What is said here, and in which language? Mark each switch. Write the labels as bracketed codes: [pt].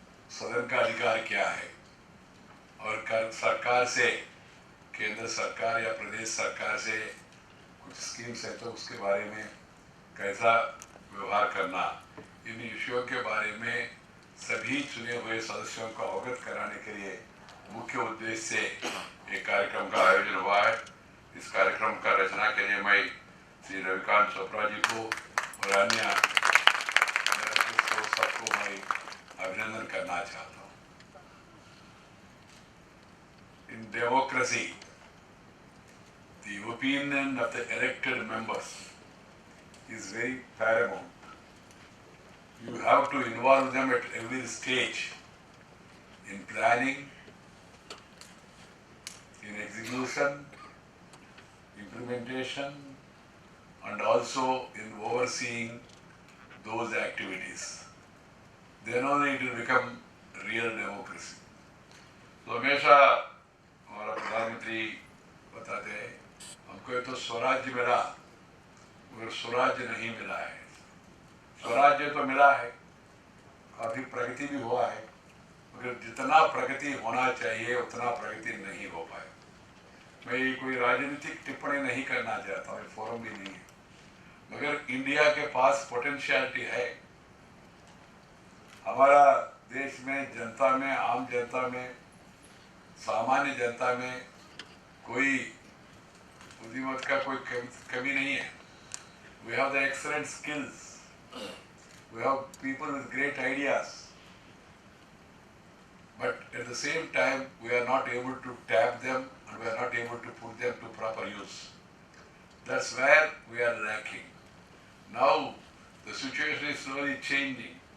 [hi] सदन का अधिकार क्या है, और सरकार से, केंद्र सरकार या प्रदेश सरकार से कुछ स्कीम्स है तो उसके बारे में कैसा व्यवहार करना, इन इश्यूओं के बारे में सभी चुने हुए सदस्यों को अवगत कराने के लिए मुख्य उद्देश्य से एक कार्यक्रम का आयोजन हुआ है। इस कार्यक्रम का रचना के लिए मैं श्री रविकांत चोपड़ा जी को और अन्य सबको मैं अभिनंदन करना चाहता हूँ। [en] In democracy, the opinion of the elected members is very paramount. You have to involve them at every stage in planning, in execution, implementation, and also in overseeing those activities. Then only it will become real democracy. [hi] तो हमेशा हमारा प्रधानमंत्री बताते हैं, हमको तो स्वराज्य मिला मगर स्वराज्य नहीं मिला है। स्वराज्य तो मिला है, काफी प्रगति भी हुआ है, मगर जितना प्रगति होना चाहिए उतना प्रगति नहीं हो पाए। मैं कोई राजनीतिक टिप्पणी नहीं करना चाहता हूँ, फोरम भी नहीं है, मगर इंडिया के पास पोटेंशियलिटी है। हमारा देश में जनता में, आम जनता में, सामान्य जनता में कोई बुद्धिमत्ता का कोई कमी नहीं है. [en] We have the excellent skills. We have people with great ideas. But at the same time, we are not able to tap them and we are not able to put them to proper use. That's where we are lacking. Now, the situation is slowly changing.